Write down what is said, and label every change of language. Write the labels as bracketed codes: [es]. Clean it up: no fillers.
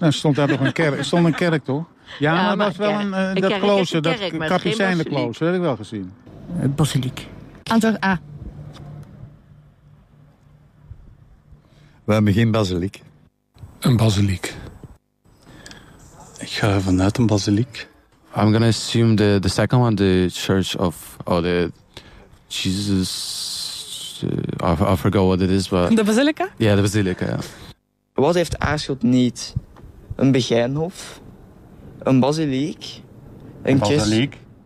[nl] Er stond daar nog een kerk. Er stond een kerk, toch? Ja, ja, maar dat was wel een klooster. Dat kapucijnse klooster, dat heb ik wel gezien. Het basiliek. Antwoord A. We hebben geen basiliek. Een basiliek. Ik ga vanuit een basiliek. [en] I'm gonna assume the second one, the church of the Jesus. I forgot what it is, but [nl] de basilica. Ja, de basilica. Ja. Wat heeft Aarschot niet? Een Begijnhof, een basiliek, een kist. Basiliek.